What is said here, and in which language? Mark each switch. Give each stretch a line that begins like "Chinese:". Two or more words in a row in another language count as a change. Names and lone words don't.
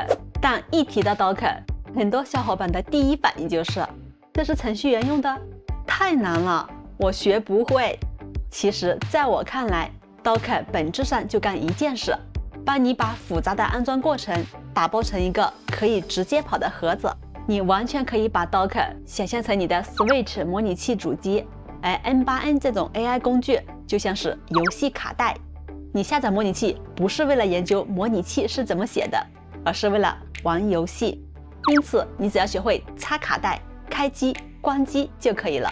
Chinese: 但一提到 Docker， 很多小伙伴的第一反應就是这是程序員用的，太难了，我学不会。其實在我看來 ，Docker 本質上就幹一件事，幫你把複雜的安裝過程打包成一個可以直接跑的盒子。你完全可以把 Docker 想象成你的 Switch 模擬器主機，而 N8N 這種 AI 工具就像是遊戲卡帶。你下載模擬器不是為了研究模擬器是怎麼寫的，而是為了玩遊戲。因此，你只要學會插卡帶、開機、關機就可以了。